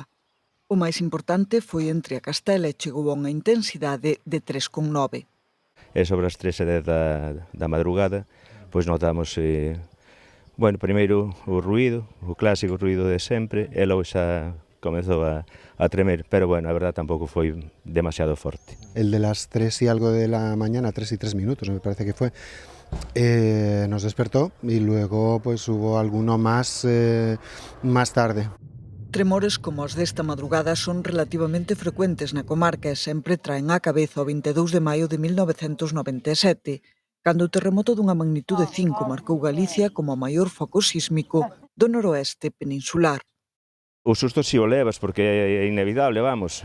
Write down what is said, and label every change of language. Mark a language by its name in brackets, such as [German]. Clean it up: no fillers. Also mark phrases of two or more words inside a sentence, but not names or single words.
[Galician] O máis importante foi en Triacastela e chegou a unha intensidade de 3,9. E sobre as 3:10 da madrugada, pois notamos primeiro o ruído, o clásico ruído de sempre, e logo xa comezou a tremer, pero a verdad tampouco foi demasiado forte. [Spanish] El de las 3 y algo de la mañana, 3 y 3 minutos me parece que fue, nos despertó y luego pues hubo alguno más tarde. [Galician] Tremores como os desta madrugada son relativamente frecuentes na comarca e sempre traen á cabeza o 22 de maio de 1997, cando o terremoto dunha magnitude 5 marcou Galicia como o maior foco sísmico do noroeste peninsular. O susto si o levas, porque é inevitable, vamos.